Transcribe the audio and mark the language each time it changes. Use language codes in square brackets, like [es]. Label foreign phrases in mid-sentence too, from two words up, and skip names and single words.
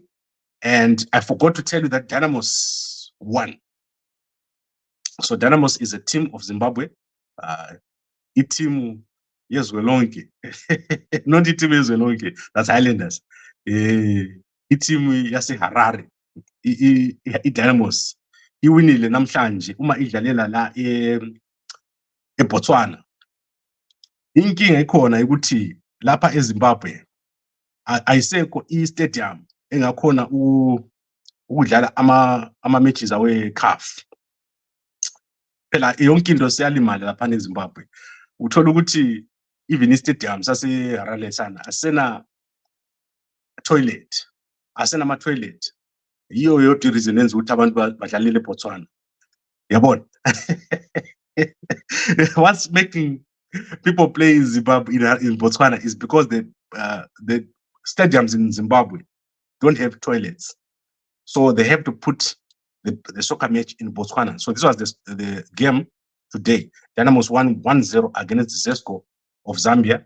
[en] And I forgot to tell you that Dynamos won. So Dynamos is a team of Zimbabwe. A team, yes, Welonke. Not a team is Welonke. That's Highlanders. A team, yes, Harare. Dynamos. [nd] Iwinile namhlanje uma idlalela la eBotswana. Inkinga ikhona ukuthi lapha eZimbabwe ayisekho i-stadium engakhona ukudlala ama matches awe CAF. Phela yonke into siyalimala lapha eZimbabwe. Uthola ukuthi even i-stadium sase Harare sana asena toilet. Asena ama toilet. Yiyo yodwa reason enza ukuthi abantu badlalele eBotswana. Yabona. [en] What's making people play in Zimbabwe in Botswana is because the stadiums in Zimbabwe don't have toilets, so they have to put the soccer match in Botswana. So this was the game today. Dynamos won 1-0 against Zesco of Zambia.